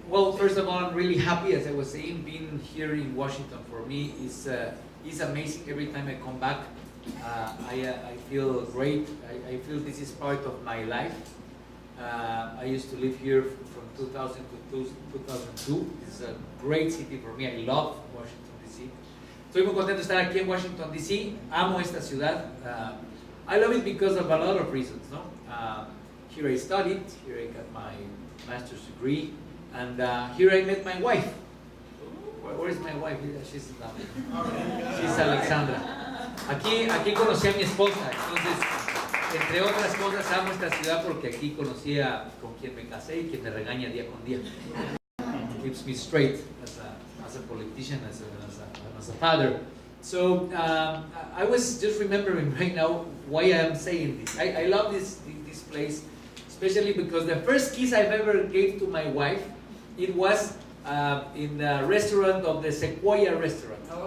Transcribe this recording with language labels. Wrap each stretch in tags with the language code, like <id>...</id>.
<en>Well, first of all, I'm really happy, as I was saying, being here in Washington for me is amazing. Every time I come back, I feel great. I feel this is part of my life. I used to live here from 2000 to 2002. It's a great city for me. I love Washington, D.C.</en> <es>Estoy muy contento de estar aquí en Washington, D.C. Amo esta ciudad.</es> <en>I love it because of a lot of reasons, no? Here I studied, here I got my master's degree, and here I met my wife. Where is my wife? She's Alexandra.</en> <es>Aquí conocí a mi esposa, entonces, entre otras cosas, amo esta ciudad porque aquí conocí a con quien me casé y quien me regaña día con día.</es> <en>Keeps me straight as a politician, as a father. So I was just remembering right now why I am saying this. I love this place, especially because the first kiss I've ever gave to my wife, it was in the restaurant of the Sequoia restaurant.</en>